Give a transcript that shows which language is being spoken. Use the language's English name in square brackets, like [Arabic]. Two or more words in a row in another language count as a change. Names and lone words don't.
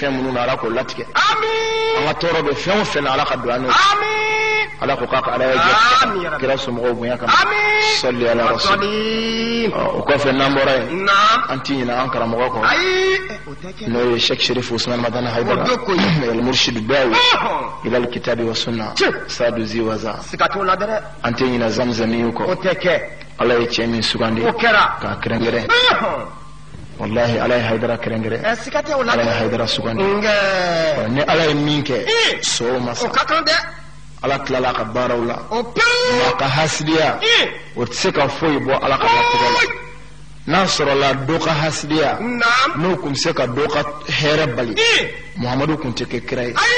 [Bambara] fɛn minnu na Ala k'o latigɛ an ka tɔɔrɔ bɛ fɛn o fɛn na Ala ka don an n'o Ala ko k'a ka Ala ye jɛ kira somɔgɔw bonya kama sɔli ala rasul o kɔfɛ n'an bɔra yen an t'i ɲinɛ an karamɔgɔ kɔ n'o ye Sheikh Sherif Usman Madana Haidara [Arabic] المرشد الداعي إلى الكتاب والسنة [Bambara] Sadu Ziwaza an t'i ɲinɛ Zamzamiyu kɔ Ala ye cɛ min sugandi k'a kɛrɛnkɛrɛn wallahi Ala ye Haidara kɛrɛnkɛrɛn Ala ye Haidara sugandi ni Ala ye min kɛ so ma sa Ala tilala ka baaraw la nka ka hasidiya o tɛ se ka foyi bɔ Ala ka latigɛ la n'a sɔrɔla dɔ ka hasidiya n'o kun bɛ se ka dɔ ka hɛrɛ bali Muhamadu kun tɛ kɛ kira ye